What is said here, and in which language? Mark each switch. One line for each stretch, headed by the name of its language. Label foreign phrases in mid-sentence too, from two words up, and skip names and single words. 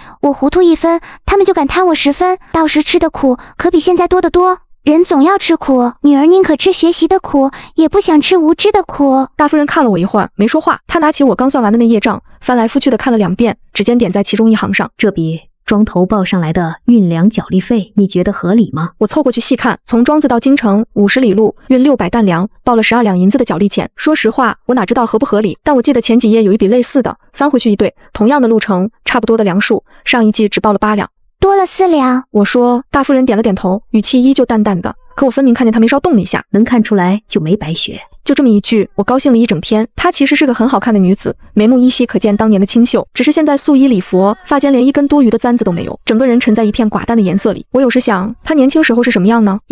Chinese: 我糊塗1分，他們就敢貪我10分，到時吃的苦可比現在多得多。人總要吃苦，女兒寧可吃學習的苦，也不想吃無知的苦。大夫人看了我一會兒，沒說話。她拿起我剛算完的那頁賬，翻來覆去的看了2遍，指尖點在其中一行上。這筆莊頭報上來的運糧腳力費，你覺得合理嗎？我湊過去細看，從莊子到京城50里路，運600擔糧，報了12兩銀子的腳力錢。說實話，我哪知道合不合理，但我記得前幾頁有一筆類似的，翻回去一對，同樣的路程，差不多的糧數，上一季只報了8兩。多了4兩。我說，大夫人點了點頭，語氣依舊淡淡的，可我分明看見她眉梢動了一下。能看出來就沒白學。就這麼一句，我高興了一整天。她其實是個很好看的女子，眉目依稀可見當年的清秀，只是現在素衣禮佛，髮間連一根多餘的簪子都沒有，整個人沉在一片寡淡的顏色裡。我有時想，她年輕時候是什麼樣呢？